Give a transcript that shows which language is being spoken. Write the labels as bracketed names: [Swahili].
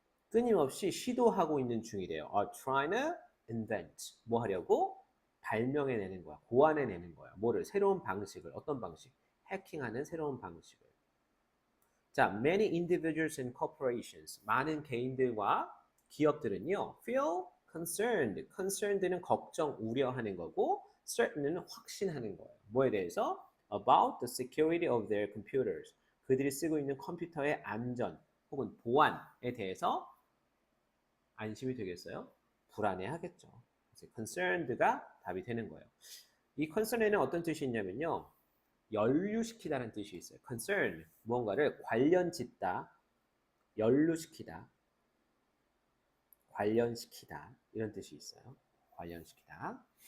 [Korean] 끊임없이 시도하고 있는 중이래요. [English] are trying to invent. [Korean] 뭐 하려고? 발명해내는 거야. 고안해내는 거야. 뭐를? 새로운 방식을. 어떤 방식? 해킹하는 새로운 방식을. [English] 자, many individuals and corporations. [Korean] 많은 개인들과 기업들은요. [English] feel concerned. [Korean] concerned는 걱정, 우려하는 거고 certain은 확신하는 거예요. 뭐에 대해서? [English] about the security of their computers. [Korean] 그들이 쓰고 있는 컴퓨터의 안전 혹은 보안에 대해서 안심이 되겠어요? 불안해하겠죠. 그래서 concerned가 답이 되는 거예요. 이 concern에는 어떤 뜻이 있냐면요. 연루시키다는 뜻이 있어요. concern, 무언가를 관련짓다, 연루시키다, 관련시키다 이런 뜻이 있어요. 관련시키다.